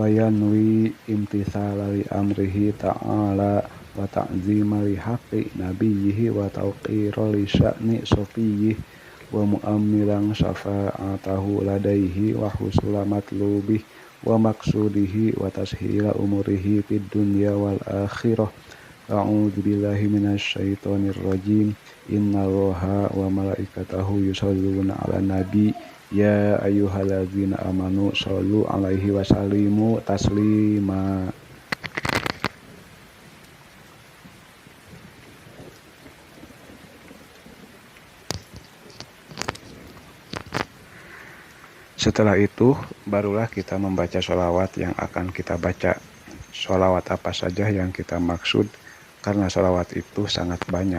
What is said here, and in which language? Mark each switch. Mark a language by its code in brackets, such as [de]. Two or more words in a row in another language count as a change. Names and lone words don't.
[ar] ينوي امتثالا لأمره تعالى وتعظيما لحق نبيه وتوقيرا لشأن صفيه ومؤملا شفاعته لديه وحصول مطلوبه ومقصوده وتسهيل أموره في الدنيا والآخرة. أعوذ بالله من الشيطان الرجيم. إن الله وملائكته يصلون على النبي يا أيها الذين آمنوا صلوا عليه وسلموا تسليما. [id] Setelah itu barulah kita membaca sholawat yang akan kita baca. Sholawat apa saja yang kita maksud, karena sholawat itu sangat banyak.